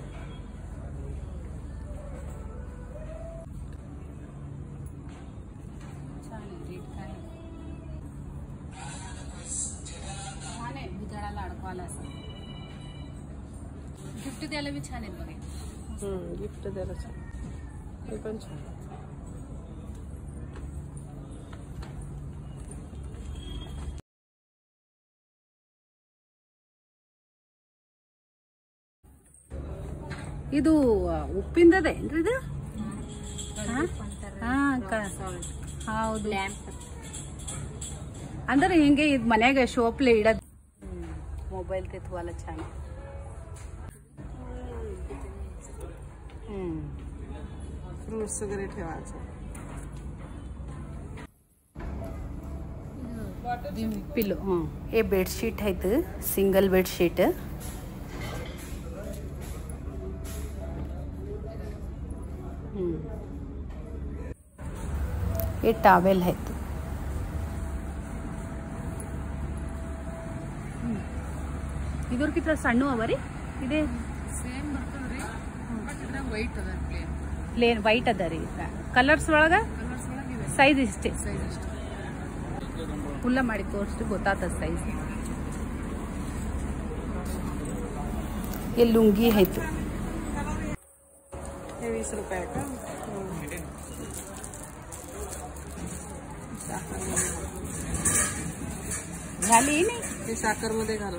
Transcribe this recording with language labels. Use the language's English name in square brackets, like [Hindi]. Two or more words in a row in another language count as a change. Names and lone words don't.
[Marathi] गिफ्ट द्यायला बी छान आहेत बघा. गिफ्ट द्यायला छान. हे पण छान. [Kannada] ಇದು ಉಪ್ಪಿಂದದ ಏನ್ರಿ ಇದು? ಹೌದು. ಅಂದ್ರೆ ಹಿಂಗೆ ಇದು ಮನ್ಯಾಗ ಶೋಪ್ಲೆ ಇಡೋದು. [Marathi] मोबाईल तेथवाला छान. फ्रूट्स वगैरे ठेवायचं. पिलो. हे बेडशीट आहेत. [English] single bedsheet. [Marathi] हे टॉवेल आहेत. [Kannada] ಇದಕ್ಕಿಂತ ಸಣ್ಣ ಅವರಿ ಇದೆ. ಸೇಮ್ ಬರ್ತದ್ರಿ. [English] but white [Kannada] ಅದ. [English] plain white [Kannada] ಅದ ರೀ. ಕಲರ್ಸ್ ಒಳಗ ಸೈಜ್ ಇಷ್ಟೇ. ಫುಲ್ಲ ಮಾಡಿ ತೋರಿಸ್ತು ಗೊತ್ತಾಗ್ತದ ಸೈಜ್. [Marathi] हे लुंगी आहेत. हे 20 रुपये का. झाली नाही. हे साखर मध्ये घालू.